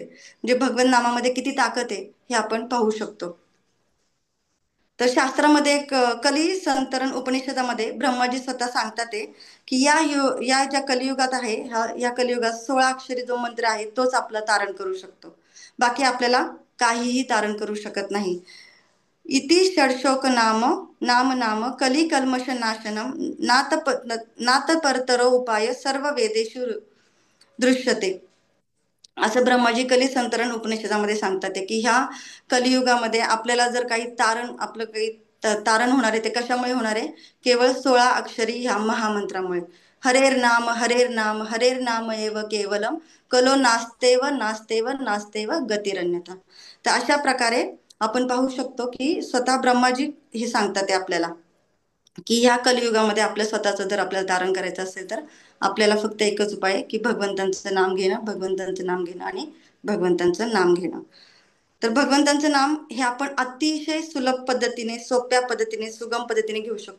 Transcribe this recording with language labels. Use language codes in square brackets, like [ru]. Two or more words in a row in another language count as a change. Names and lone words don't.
[mr] म्हणजे भगवत नामामध्ये किती ताकद आहे हे आपण पाहू शकतो. तर शास्त्रामध्ये एक कली संतरण उपनिषदामध्ये ब्रह्माजी स्वतः सांगतात ते की या ज्या कलियुगात आहे, या कलियुगात 16 अक्षरी जो मंत्र आहे तोच आपलं तारण करू शकतो, बाकी आपल्याला काहीही तारण करू शकत नाही. [sa] इति षडशोक नाम नाम नाम कली कल्मष नाशनम नात परतरो उपाय सर्व वेदेषु दृश्यते, [mr] असं ब्रह्माजी कली संतरण उपनिषदामध्ये सांगतात ते की ह्या कलियुगामध्ये आपल्याला जर काही आपलं काही तारण होणार आहे ते कशामुळे होणार आहे, केवळ 16 अक्षरी ह्या महामंत्रामुळे. [sa] हरेर नाम हरेर नाम एव केवलम कलो नास्तेव नास्तेव नास्तेव गतिरन्यथा. [mr] तर अशा प्रकारे आपण पाहू शकतो की स्वतः ब्रह्माजी हे सांगतात ते आपल्याला की ह्या कलियुगामध्ये आपल्या स्वतःचं जर आपल्याला धारण करायचं असेल तर आपल्याला फक्त एकच उपाय आहे की भगवंतांचं नाम घेणं, भगवंतांचं नाम घेणं आणि भगवंतांचं नाम घेणं. तर भगवंतांचं नाम हे आपण अतिशय सुलभ पद्धतीने, सोप्या पद्धतीने, सुगम पद्धतीने घेऊ शकतो.